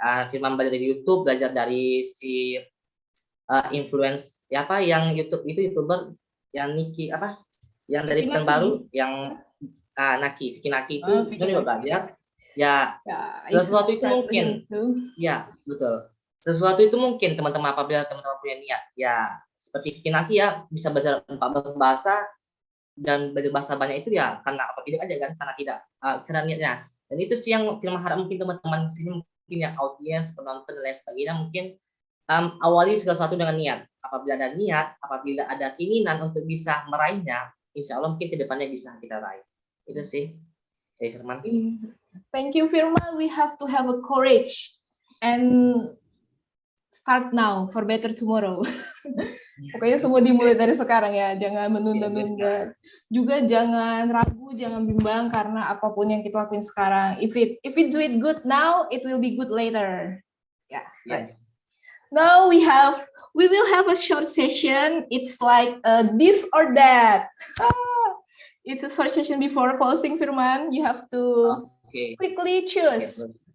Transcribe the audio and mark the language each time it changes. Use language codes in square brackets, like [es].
[id] Firman belajar dari YouTube, belajar dari si influence ya apa yang YouTube itu youtuber yang Niki apa yang dari Pekanbaru yang Naki itu juga belajar ya sesuatu itu mungkin ya betul sesuatu itu mungkin teman-teman apabila teman-teman punya niat ya seperti Naki ya bisa belajar 14 bahasa dan belajar bahasa banyak itu ya karena apa tidak aja kan karena tidak karena niatnya. Dan itu sih yang Firman harap mungkin teman-teman di sini mungkin yang audiens penonton dan lain sebagainya mungkin awali segala sesuatu dengan niat. Apabila ada niat, apabila ada keinginan untuk bisa meraihnya, insya Allah mungkin kedepannya bisa kita raih. Itu sih, Firman. [en] Thank you, Firman. We have to have a courage and start now for better tomorrow. [id] Pokoknya semua dimulai dari sekarang ya, jangan menunda-nunda. Juga jangan ragu, jangan bimbang karena apapun yang kita lakuin sekarang. [en] If we do it good now, it will be good later. Yeah. Yes. Now we will have a short session. It's like this or that. It's a short session before closing, Firman. You have to quickly choose. Okay.